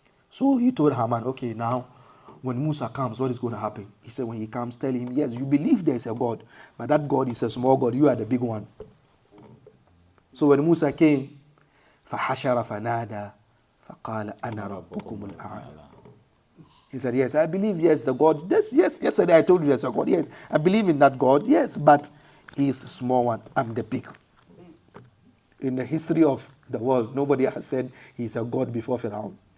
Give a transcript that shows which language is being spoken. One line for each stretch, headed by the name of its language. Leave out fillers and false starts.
English: So he told Haman, okay, now, when Musa comes, what is going to happen? He said, when he comes, tell him, yes, you believe there is a God, but that God is a small God. You are the big one. So when Musa came,
Arabic: فَحَشَرَ فَنَادَى فَقَالَ أَنَا رَبُّكُمُ الْأَعْلَى.
English: He said, yes, I believe, yes, the God. Yes, yesterday I told you there's a God. Yes, I believe in that God. Yes, but he's the small one. I'm the big. In the history of the world, nobody has said he's a God before Pharaoh.